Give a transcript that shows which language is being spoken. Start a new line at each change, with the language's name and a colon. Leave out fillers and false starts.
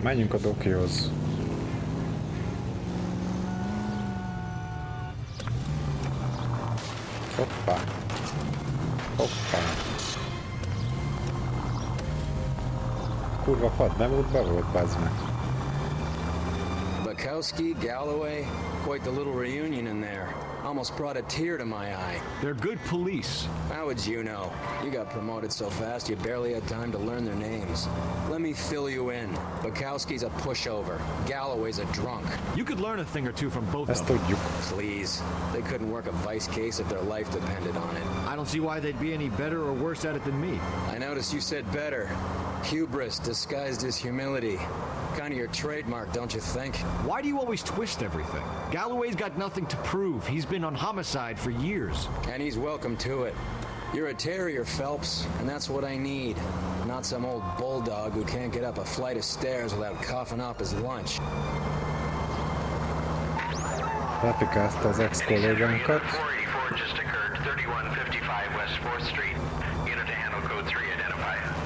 Hungarian: Menjünk a dokihoz. Hoppá. Hoppá. Kurva pad, nem útba volt, bazd meg.
English: Bukowski, Galloway, quite the little reunion in there. Almost brought a tear to my eye. They're good police. How would you know? You got promoted so fast you barely had time to learn their names. Let me fill you in. Bukowski's a pushover. Galloway's a drunk. You could learn a thing or two from both of
Hungarian: Ezt
English: them.
Hungarian: tudjuk.
English: Please. They couldn't work a vice case if their life depended on it. I don't see why they'd be any better or worse at it than me. I noticed you said better. Hubris disguised as humility. Kind of your trademark, don't you think? Why do you always twist everything? Galloway's got nothing to prove. He's been on homicide for years. And he's welcome to it. You're a terrier, Phelps, and that's what I need. Not some old bulldog who can't get up a flight of stairs without coughing up his lunch.
Hungarian: Lepikázta az ex-kollégánkat.
English: Just occurred, 3155 West 4th Street. Unit to handle code 3, identify.